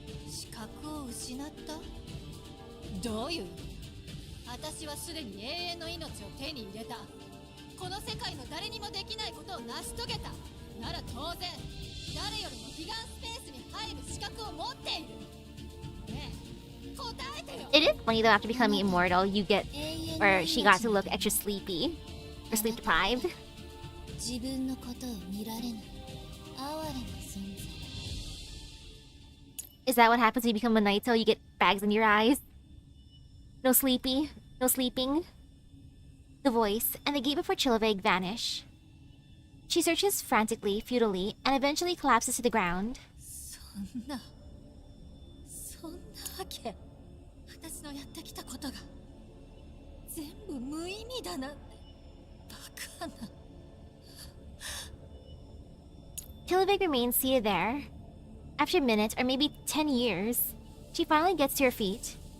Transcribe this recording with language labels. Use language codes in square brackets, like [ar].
[ja] 資格を失った？どういう意味？私はすでに永遠の命を手に入れた。この世界の誰にもできないことを成し遂げたなら当然、誰よりも彼岸スペースに入る資格を持っている。ねえ、答えてよ。 [en] It is funny though, after becoming immortal, you get, or she got to look extra sleepy, or sleep deprived. [ja] 自分のことを見られない哀れな存在。 [en] Is that what happens when you become a Naito? You get bags in your eyes? No sleepy, no sleeping. The voice and the gate before Chilaveg vanish. She searches frantically, futilely, and eventually collapses to the ground. [ja] そんなわけ。私のやってきたことが全部無意味だなんてバカな。 [en] Chilaveg remains seated there. After minutes, or maybe 10 years, she finally gets to her feet.